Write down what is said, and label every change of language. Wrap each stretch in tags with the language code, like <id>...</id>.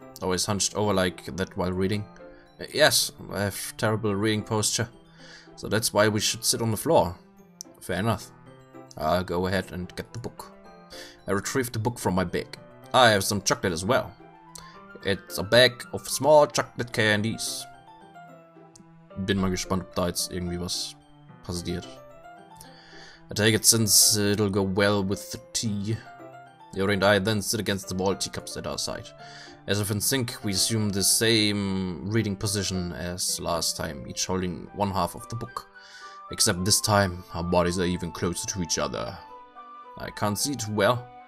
<en>Always hunched over like that while reading. Yes, I have terrible reading posture, so that's why we should sit on the floor. Fair enough. I'll go ahead and get the book. I retrieved the book from my bag. I have some chocolate as well. It's a bag of small chocolate candies.</en> <de>Bin mal gespannt, ob da jetzt irgendwie was passiert.</de> <en>I take it since it'll go well with the tea. Yuri and I then sit against the wall, teacups at our side. As if in sync, we assume the same reading position as last time, each holding one half of the book. Except this time, our bodies are even closer to each other. I can't see too well.</en>